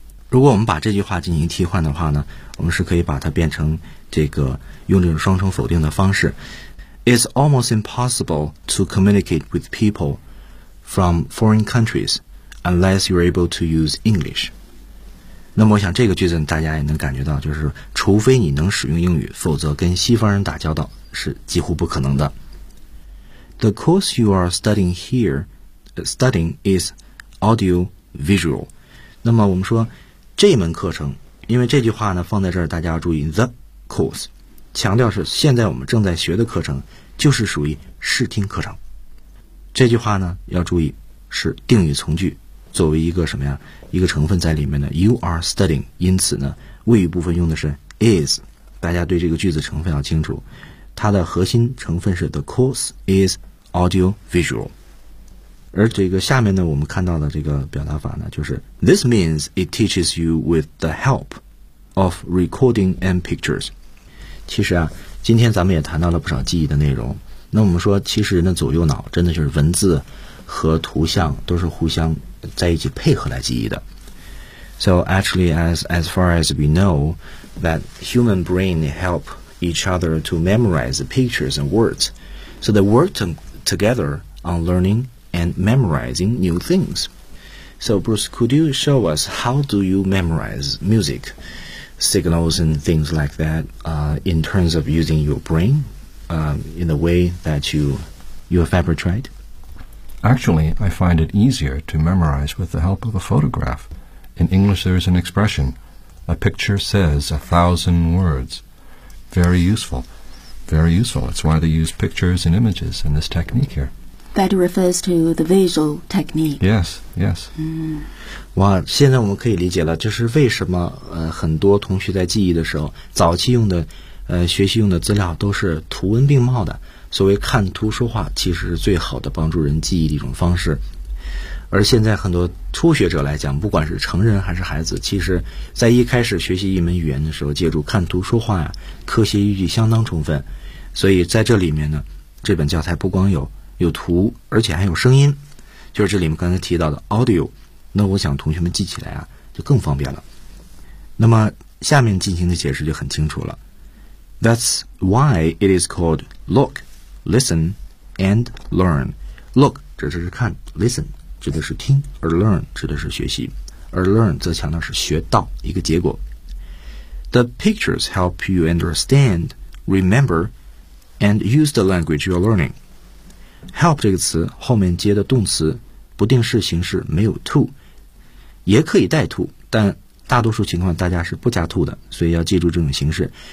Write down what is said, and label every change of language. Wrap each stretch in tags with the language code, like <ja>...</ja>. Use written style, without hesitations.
<zh>如果我们把这句话进行替换的话呢，我们是可以把它变成这个用这种双重否定的方式 ：</zh> <en>It's almost impossible to communicate with people from foreign countries unless you're able to use English。</en> <zh>那么我想这个句子大家也能感觉到，就是除非你能使用英语，否则跟西方人打交道是几乎不可能的。</zh> <en>The course you are studying here, studying is audio visual。</en> <zh>那么我们说这门课程，因为这句话呢放在这儿，大家要注意</zh> <en>the course，</en> <zh>强调是现在我们正在学的课程，就是属于视听课程。这句话呢要注意是定语从句。作为一个什么呀一个成分在里面呢</zh> <en>You are studying，</en> <zh>因此呢谓语部分用的是 is， 大家对这个句子成分要清楚，它的核心成分是</zh> <en>The course is audio visual。</en> <zh>而这个下面呢我们看到的这个表达法呢，就是</zh> <en>This means it teaches you with the help of recording and pictures。</en> <zh>其实啊今天咱们也谈到了不少记忆的内容，那我们说其实人的左右脑真的就是文字和图像都是互相在一起配合来记忆的。</zh> <en>So actually as far as we know that human brain help each other to memorize the pictures and words. So they work together on learning and memorizing new things. So Bruce, could you show us how do you memorize music signals and things like that in terms of using your brain in the way that you have ever tried? Actually, I find it easier to memorize with the help of a photograph. In English, there is an expression, a picture says 1,000 words. Very useful. Very useful. That's why they use pictures and images in this technique here. That refers to the visual technique. Yes, yes.</en> <zh>哇，现在我们可以理解了，就是为什么很多同学在记忆的时候，早期用的学习用的资料都是图文并茂的。所谓看图说话，其实是最好的帮助人记忆的一种方式。而现在很多初学者来讲，不管是成人还是孩子，其实在一开始学习一门语言的时候，借助看图说话呀，科学依据相当充分。所以在这里面呢，这本教材不光有图，而且还有声音，就是这里面刚才提到的 audio。那我想同学们记起来啊，就更方便了。那么下面进行的解释就很清楚了。</zh> <en>That's why it is called look, listen, and learn.</en> <zh>Look 指的是看 ，listen 指的是听，而 learn 指的是学习，而 learn 则强调是学到一个结果。</zh> <en>The pictures help you understand, remember, and use the language you're learning.</en> <zh>Help 这个词后面接的动词不定式形式没有 to， 也可以带 to， 但大多数情况大家是不加 to 的，所以要记住这种形式。</zh>